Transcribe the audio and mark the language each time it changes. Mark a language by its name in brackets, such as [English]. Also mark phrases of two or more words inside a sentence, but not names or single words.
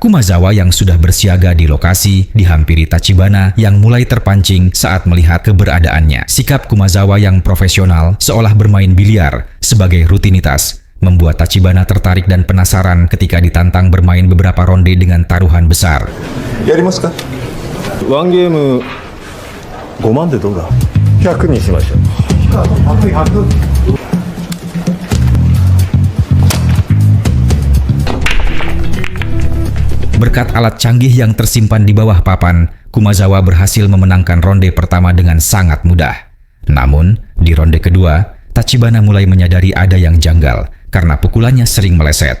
[Indonesian] Kumazawa yang sudah bersiaga di lokasi dihampiri Tachibana yang mulai terpancing saat melihat keberadaannya. Sikap Kumazawa yang profesional seolah bermain biliar sebagai rutinitas membuat Tachibana tertarik dan penasaran ketika ditantang bermain beberapa ronde dengan taruhan besar. [English] One game [Japanese] 5 万でどうだ100にしましょう [Indonesian] Berkat alat canggih yang tersimpan di bawah papan, Kumazawa berhasil memenangkan ronde pertama dengan sangat mudah. Namun, di ronde kedua, Tachibana mulai menyadari ada yang janggal karena pukulannya sering meleset.